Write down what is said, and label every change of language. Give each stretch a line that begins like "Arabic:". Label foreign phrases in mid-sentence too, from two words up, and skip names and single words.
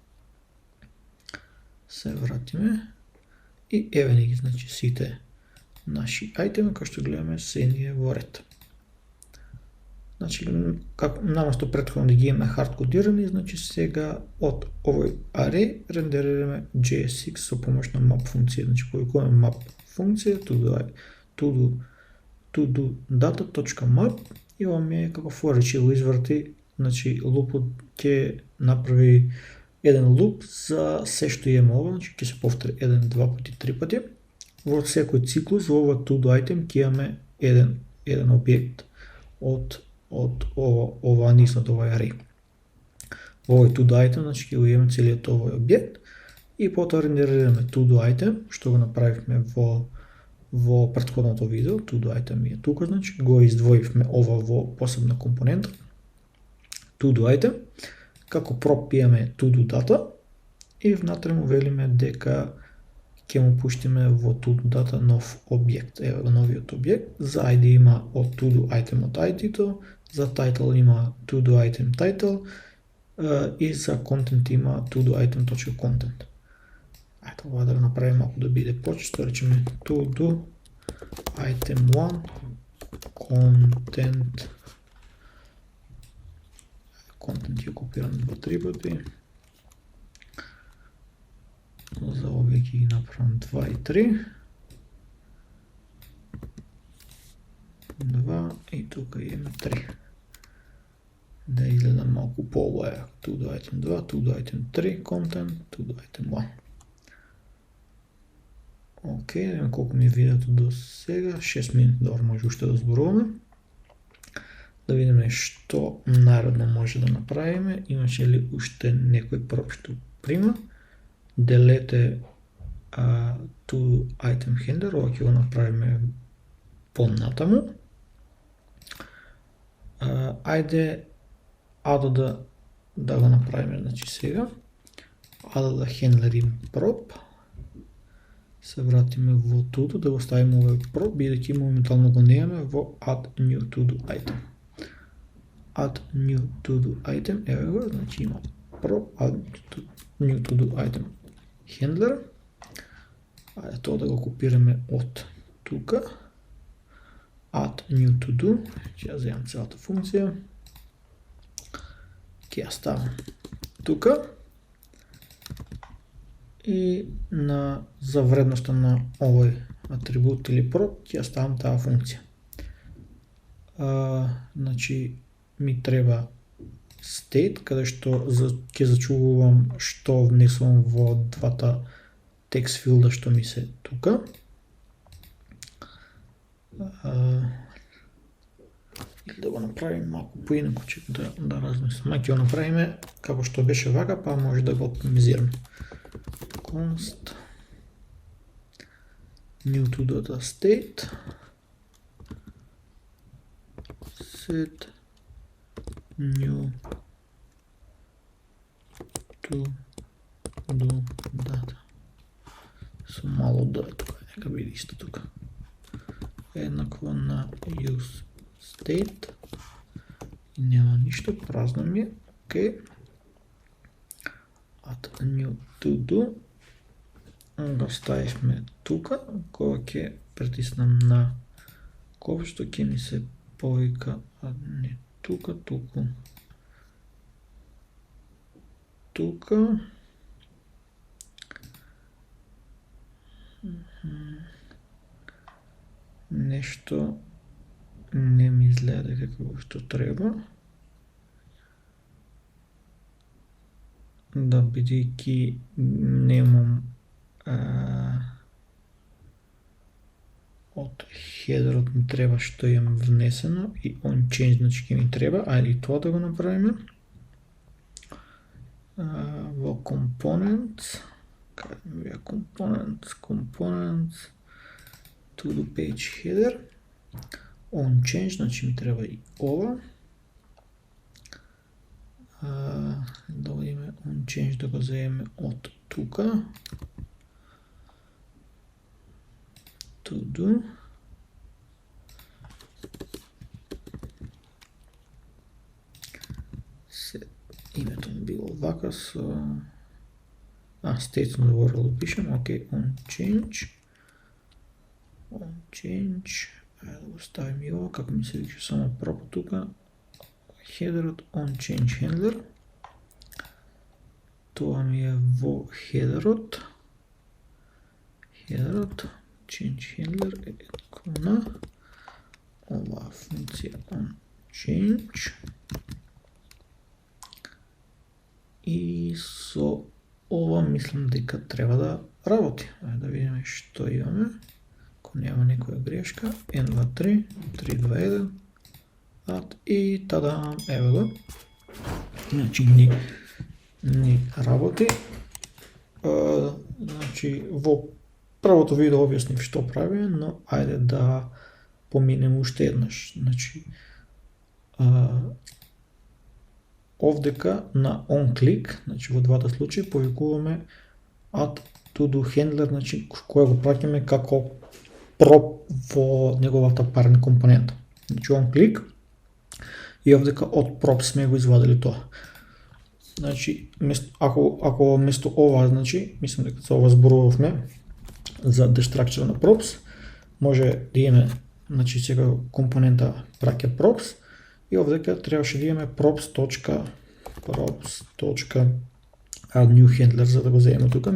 Macedonian: Се вратиме и еве ни ги, значи сите наши айтеми кои што гледаме се ние во ред. Значи, наместо претходно да ги имаме хардкодирани, значи сега од овој array рендерираме JSX со помош на map функција. Значи повикуваме map функција
English: to-do data.map
Macedonian: и ова ми е како
English: for each,
Macedonian: го изврти, значи лупот ќе направи еден луп за се што имаме ова, значи ќе се повтори 1, 2 пати, 3 пати. Во секој циклус во ова
English: to do item
Macedonian: ќе имаме еден објект од ова низнат овој array. Во овој
English: to do item,
Macedonian: значи ќе го имаме целиот овој објект и потоа рендерираме
English: to do item,
Macedonian: што го направивме во претходното видео.
English: To do item
Macedonian: е тука, значи го издвоивме ова во посебна компонента.
English: To do item,
Macedonian: како prop имаме
English: to do data
Macedonian: и внатре му велиме дека ќе му пуштиме во
English: to do data
Macedonian: нов објект. Ево го новиот објект. За ID има од
English: to do item
Macedonian: од ID-то, за title има
English: to do item title
Macedonian: и за content има
English: to do item.content.
Macedonian: Ајде ова да го направим малку да биде почесто, речеме
English: to do item 1 content.
Macedonian: Контент ја копирам во 3 пати. За овие ќе ги направам 2 и 3. 2 и тука имаме 3. Да изгледа малку по-обаја.
English: To do item 2, to do item 3, content, to do item 1.
Macedonian: Океј, да видиме колку ми е видеото до сега. 6 минути, добро, може уште да зборуваме. Да видиме што наредно може да направиме. Имаше ли уште некој проб што прима.
English: Делете to item handler,
Macedonian: ова ќе го направиме понатаму. Ајде add да го направиме, значи сега.
English: Add handler
Macedonian: им prop. Се вратиме во to да го ставиме овој prop, бидејќи моментално го немаме во
English: add new to do item. Add new to do item,
Macedonian: ево го, значи има prop,
English: add new to do item handler.
Macedonian: Ајде тоа да го копираме од тука.
English: Add new to do,
Macedonian: ќе ја земам целата функција. Ќе ја ставам тука. И за вредноста на овој атрибут или prop ќе ја ставам таа функција. Значи ми треба state, каде што ќе зачувувам што внесувам во двата текст филда што ми се тука. Или да го направим малку поинаку, да размислам. Ќе го направиме како што беше вака, па може да го оптимизираме.
English: Const new to data state set new to do data.
Macedonian: Со мало да е тука, нека биде исто тука. Еднакво на
English: use state.
Macedonian: И нема ништо, празно ми е. Океј.
English: Add new to do.
Macedonian: Го ставивме тука, кога ќе притиснам на копче што ќе ми се повика, не тука, туку. Тука. Нешто не ми изгледа како што треба. Да, бидејќи немам од хедерот ми треба што имам внесено и
English: on change
Macedonian: значи ќе ми треба, ајде и тоа да го направиме.
English: Во components,
Macedonian: каде ми беа
English: components, to do page header, on change,
Macedonian: значи ми треба и ова. Да одиме
English: on change
Macedonian: да го земеме од тука.
English: To do.
Macedonian: Името ми било вака со... State сум заборал да пишем, окей,
English: on change. On change.
Macedonian: Ајде да го ставим и ова, како ми се вика само пропо тука.
English: Хедерот on change handler.
Macedonian: Тоа ми е во хедерот. Хедерот
English: change handler
Macedonian: е еднакво на оваа функција
English: on change.
Macedonian: мислам дека треба да работи. Ајде да видиме што имаме. Ако нема некоја грешка, 1, 2, 3, 3, 2, 1, и тадам, ево го. Значи ни работи. Значи во првото видео објаснив што правиме, но ајде да поминеме уште еднаш. Значи овдека на onClick, значи во двата случаи повикуваме
English: add to do handler,
Macedonian: значи која го праќаме како prop во неговата parent компонента. Значи onClick и овдека од prop сме го извадили тоа. Значи ако место ова, значи мислам дека за ова зборувавме за destructure на props, може да имаме, значи сега компонента праќа props и овдека требаше да имаме
English: props.add new handler
Macedonian: за да го земеме тука.